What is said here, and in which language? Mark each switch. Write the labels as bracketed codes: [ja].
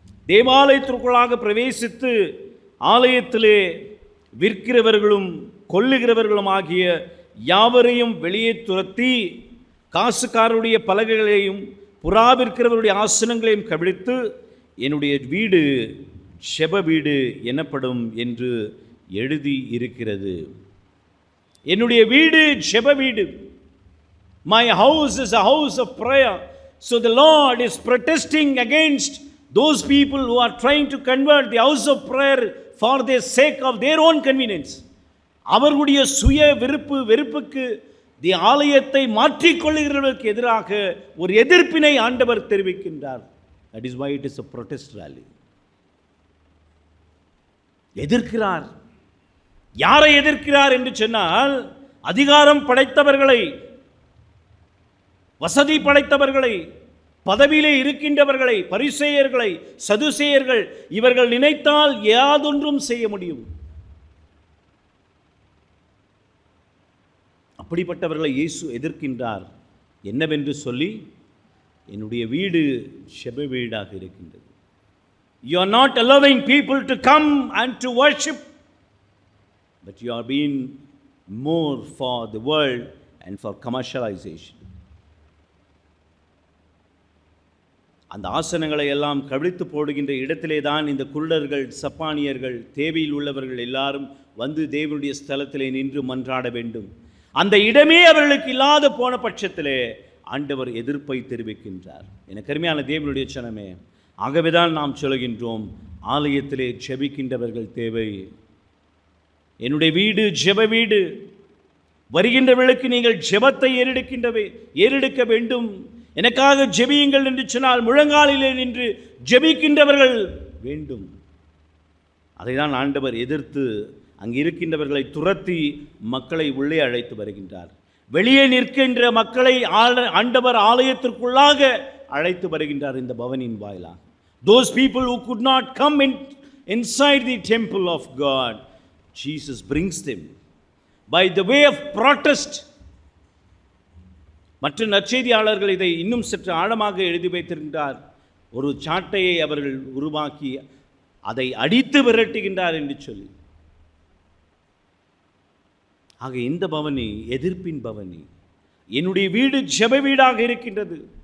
[ta] தேவாலயத்திற்குள்ளாக பிரவேசித்து ஆலயத்திலே விற்கிறவர்களும் கொல்லுகிறவர்களும் ஆகிய யாவரையும் வெளியே துரத்தி காசுக்காரருடைய பலகைகளையும் புறா விற்கிறவருடைய ஆசனங்களையும் கவிழ்த்து என்னுடைய வீடு செப வீடு எனப்படும் என்று எழுதி இருக்கிறது. என்னுடைய வீடு செப வீடு. [en] My house is a house of prayer. So the Lord is protesting against those people who are trying to convert the house of prayer for the sake of their own convenience. [ta] அவர்களுடைய சுய வெறுப்புக்கு ஆலயத்தை மாற்றிக்கொள்ளுகிறவர்களுக்கு எதிராக ஒரு எதிர்ப்பினை ஆண்டவர் தெரிவிக்கின்றார். [en] That is why it is a protest rally. [ta] எதிர்க்கிறார். யாரை எதிர்க்கிறார் என்று சொன்னால், அதிகாரம் படைத்தவர்களை, வசதி படைத்தவர்களை, பதவியிலே இருக்கின்றவர்களை, பரிசேயர்களை, சதுசேயர்கள். இவர்கள் நினைத்தால் யாதொன்றும் செய்ய முடியும். அப்படிப்பட்டவர்களை இயேசு எதிர்க்கின்றார். என்னவென்று சொல்லி, என்னுடைய வீடு செப வீடாக இருக்கின்றது. [en] You are not allowing people to come and to worship, but you are being more for the world and for commercialization. [ta] அந்த ஆசனங்களை எல்லாம் கவிழ்த்து போடுகின்ற இடத்திலே தான் இந்த குருடர்கள், சப்பானியர்கள், தேவையில் உள்ளவர்கள் எல்லாரும் வந்து தேவனுடைய ஸ்தலத்திலே நின்று மன்றாட வேண்டும். அந்த இடமே அவர்களுக்கு இல்லாத போன பட்சத்திலே ஆண்டவர் எதிர்ப்பை தெரிவிக்கின்றார். எனக்கு அருமையான தேவனுடைய ஜனமே, ஆகவேதான் நாம் சொல்கின்றோம், ஆலயத்திலே ஜெபிக்கின்றவர்கள் தேவை. என்னுடைய வீடு ஜெப வீடு. வருகின்றவர்களுக்கு நீங்கள் ஜெபத்தை ஏறெடுக்க வேண்டும். எனக்காக ஜெபியுங்கள் என்று சொன்னால் முழங்காலிலே நின்று ஜெபிக்கின்றவர்கள் வேண்டும். அதை தான் ஆண்டவர் எதிர்த்து அங்கு இருக்கின்றவர்களை துரத்தி மக்களை உள்ளே அழைத்து வருகின்றார். வெளியே நிற்கின்ற மக்களை ஆண்டவர் ஆலயத்திற்குள்ளாக அழைத்து வருகின்றார். இந்த பவனின் வாயிலாக [en] those people who could not come inside the temple of God, Jesus brings them by the way of protest. [ta] மற்ற நற்செய்தியாளர்கள் இதை இன்னும் சற்று ஆழமாக எழுதி வைத்திருக்கின்றார். ஒரு சாட்டையை அவர்கள் உருவாக்கி அதை அடித்து விரட்டுகின்றார் என்று சொல்லி. ஆக இந்த பவனி எதிர்ப்பின் பவனி. என்னுடைய வீடு ஜெப வீடாக இருக்கின்றது.